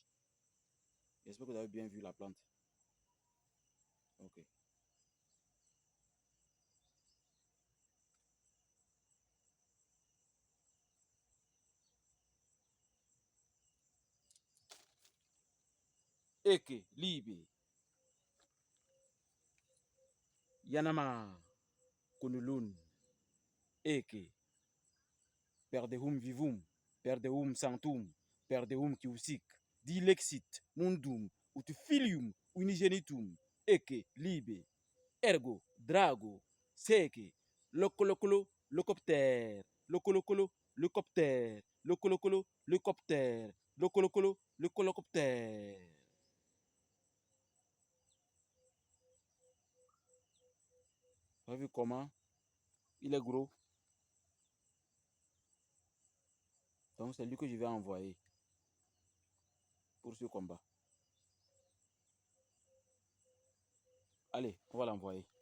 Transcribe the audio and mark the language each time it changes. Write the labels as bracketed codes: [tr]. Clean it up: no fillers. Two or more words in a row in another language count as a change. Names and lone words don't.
[fr] J'espère que vous avez bien vu la plante. Ok. Eke, libe, yanama, kunulun, eke, perdehum vivum, perdehum sanctum, perdehum kiusik, dilexit, mundum, utufilium, unigenitum, eke, libe, ergo, drago, seke, locolocolo, locopter, locolocolo, lecopter, locolocolo, lecopter, locolocolo, lecolocopter. Vous avez vu comment il est gros? Donc c'est lui que je vais envoyer pour ce combat. Allez, on va l'envoyer.